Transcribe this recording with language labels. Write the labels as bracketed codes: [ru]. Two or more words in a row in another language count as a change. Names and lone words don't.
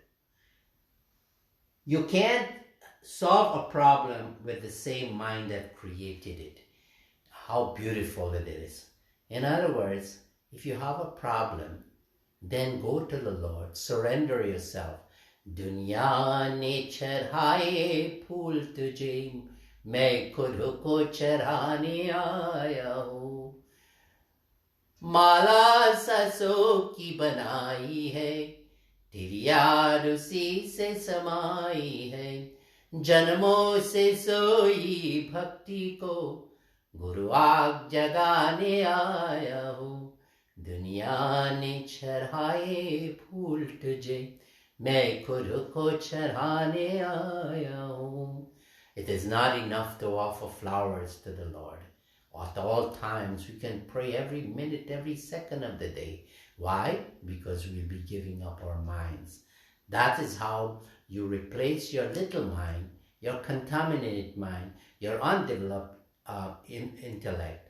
[en] You can't solve a problem with the same mind that created it. How beautiful it is. In other words, if you have a problem, then go to the Lord. Surrender yourself. [hi] दुनिया ने चढ़ाए फूल तुझे, मैं खुद को चढ़ाने आया हूँ. माला साँसों की बनाई है, तेरी याद उसी से समाई है, जन्मों से सोई भक्ति को गुरु आग जगाने आया हूँ, दुनिया ने चढ़ाए फूल तुझे, मैं खुद को चढ़ाने आया हूँ. [en] It is not enough to offer flowers to the Lord. At all times, we can pray every minute, every second of the day. Why? Because we'll be giving up our minds. That is how you replace your little mind, your contaminated mind, your undeveloped intellect.